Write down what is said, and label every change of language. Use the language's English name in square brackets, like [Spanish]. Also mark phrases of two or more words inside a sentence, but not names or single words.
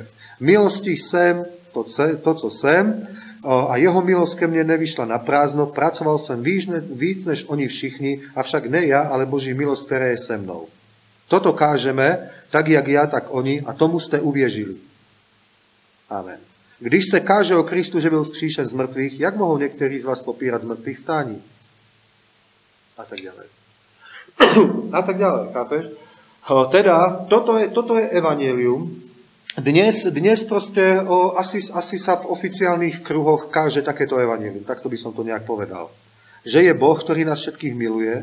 [Czech] Milostí jsem to, co jsem, a jeho milosť ke mne nevyšla na prázdno, pracoval som víc než oni všichni, avšak ne ja, ale Boží milosť, ktorá je se mnou. Toto kážeme, tak jak ja, tak oni, a tomu ste uvěřili. Amen. Když se káže o Kristu, že byl vzkříšen z mŕtvych, jak mohou někteří z vás popírať z mŕtvych stání? [Slovak] A tak ďalej. A tak ďalej, chápeš? Teda, toto je evanjelium. Dnes proste asi sa v oficiálnych kruhoch káže takéto evanjelium. Takto by som to nejak povedal. Že je Boh, ktorý nás všetkých miluje.